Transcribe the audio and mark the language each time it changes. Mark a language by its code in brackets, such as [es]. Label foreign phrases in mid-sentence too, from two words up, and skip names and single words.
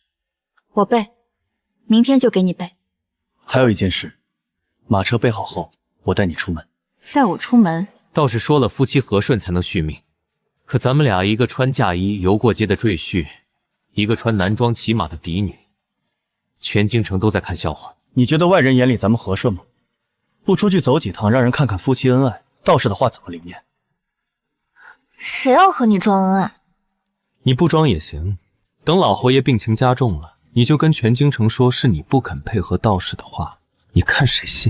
[zh] 我備，明天就給你備。還有一件事，馬車備好後，我帶你出門。帶我出門？倒是說了夫妻和順才能續命。可咱們倆一個穿嫁衣遊過街的贅婿，一個穿男裝騎馬的嫡女，全京城都在看笑話。你覺得外人眼裡咱們和順嗎？不出去走幾趟，讓人看看夫妻恩愛，道士的話怎麼靈驗？誰要和你裝恩愛？你不裝也行，等老侯爺病情加重了，你就跟全京城說是你不肯配合道士的話，你看誰信？